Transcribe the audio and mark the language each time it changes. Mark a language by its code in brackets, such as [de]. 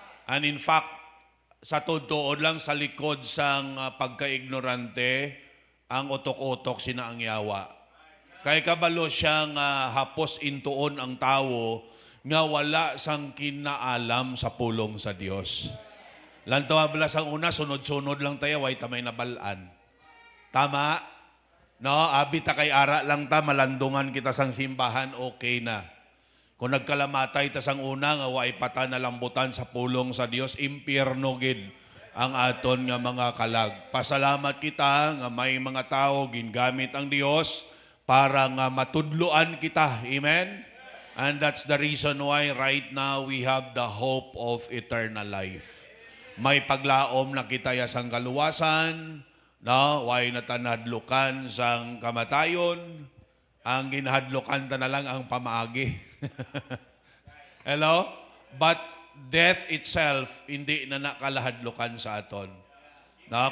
[en] And in fact, [hil] sa totoo lang sa likod sang pagka-ignorante, ang utok-utok sina ang yawa. Kay kabalo siyang hapos intuon ang tao nga wala sang kinaalam sa pulong sa Dios. Lantaw abla sang una, sunod-sunod lang tayo, way tamay nabalaan. Tama? No, abi ta kay ara lang ta, malandungan kita sang simbahan, okay na. Kung nagkalamatay ta sang una, nga way pata na lambutan sa pulong sa Dios, impyerno gid ang aton nga mga kalag. Pasalamat kita nga may mga tao gingamit ang Dios para nga matudloan kita. Amen? [en] And that's the reason why right now we have the hope of eternal life. [hil] May paglaom na kita ya sang kaluwasan, no? Way natanadlukan sang kamatayon, ang ginahadlukan ta na lang ang pamaagi. Hello? [en] But death itself, [hil] hindi na nakalahadlukan sa aton. No?